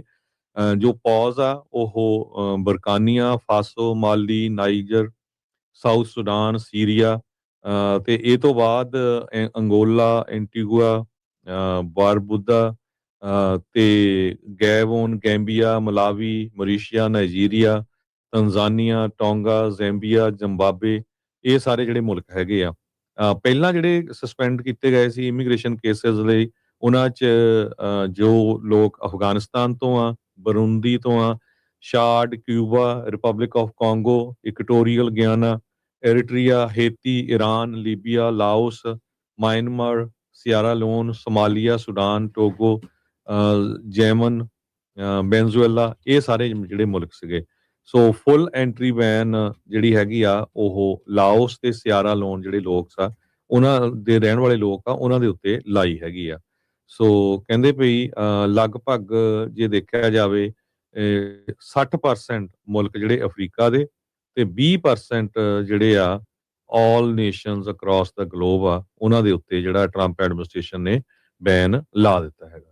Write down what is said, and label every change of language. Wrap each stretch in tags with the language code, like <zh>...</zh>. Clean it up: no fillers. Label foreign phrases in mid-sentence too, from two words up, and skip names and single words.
<pa>ਜੋ ਪੌਜ਼ ਆ ਉਹ ਬਰਕਾਨੀਆ ਫਾਸੋ, ਮਾਲੀ, ਨਾਈਜਰ, ਸਾਊਥ ਸੁਡਾਨ, ਸੀਰੀਆ, ਤੇ ਇਹ ਤੋਂ ਬਾਅਦ ਅੰਗੋਲਾ, ਐਂਟੀਗੁਆ, ਬਾਰਬੁਦਾ, ਤੇ ਗੈਬੋਨ, ਗੈਂਬੀਆ, ਮਲਾਵੀ, ਮੋਰੀਸ਼ੀਆ, ਨਾਈਜੀਰੀਆ, ਤੰਜ਼ਾਨੀਆ, ਟੋਂਗਾ, ਜ਼ੈਂਬੀਆ, ਜ਼ਿੰਬਾਬਵੇ, ਇਹ ਸਾਰੇ ਜਿਹੜੇ ਮੁਲਕ ਹੈਗੇ ਆ। ਪਹਿਲਾਂ ਜਿਹੜੇ ਸਸਪੈਂਡ ਕੀਤੇ ਗਏ ਸੀ</pa> <en>immigration cases</en> <pa>ਲਈ, ਉਹਨਾਂ 'ਚ ਜੋ ਲੋਕ ਅਫਗਾਨਿਸਤਾਨ ਤੋਂ ਆ, ਬਰੂੰਦੀ ਤੋਂ ਆ, ਸ਼ਾਡ, ਕਿਊਬਾ, ਰਿਪਬਲਿਕ ਆਫ ਕਾਂਗੋ, ਇਕਟੋਰੀਅਲ ਗਿਆਨਾ, एरिट्रिया, हेती, ईरान, लीबिया, लाओस, म्यांमार, सियारा लोन, सोमालिया, सुडान, टोगो, जैमन, वेनेजुएला, ਇਹ ਸਾਰੇ ਜਿਹੜੇ ਮੁਲਕ ਸੀਗੇ। ਸੋ</pa> <en>full entry ban</en> <pa>ਜਿਹੜੀ ਹੈਗੀ ਆ ਉਹ ਲਾਓਸ ਤੇ ਸਿਆਰਾ ਲੋਨ ਜਿਹੜੇ ਲੋਕ ਆ, ਉਹਨਾਂ ਦੇ ਰਹਿਣ ਵਾਲੇ ਲੋਕ ਆ, ਉਹਨਾਂ ਦੇ ਉੱਤੇ ਲਾਈ ਹੈਗੀ ਆ। ਸੋ ਕਹਿੰਦੇ ਵੀ ਲਗਭਗ ਜੇ ਦੇਖਿਆ ਜਾਵੇ 60% ਮੁਲਕ ਜਿਹੜੇ ਅਫਰੀਕਾ ਦੇ ਤੇ 20% ਜਿਹੜੇ ਆ</pa> <en>all nations across the globe</en> <pa>ਆ, ਉਹਨਾਂ ਦੇ ਉੱਤੇ ਜਿਹੜਾ ਟਰੰਪ ਐਡਮਿਨਿਸਟ੍ਰੇਸ਼ਨ ਨੇ ਬੈਨ ਲਾ ਦਿੱਤਾ ਹੈਗਾ।</pa>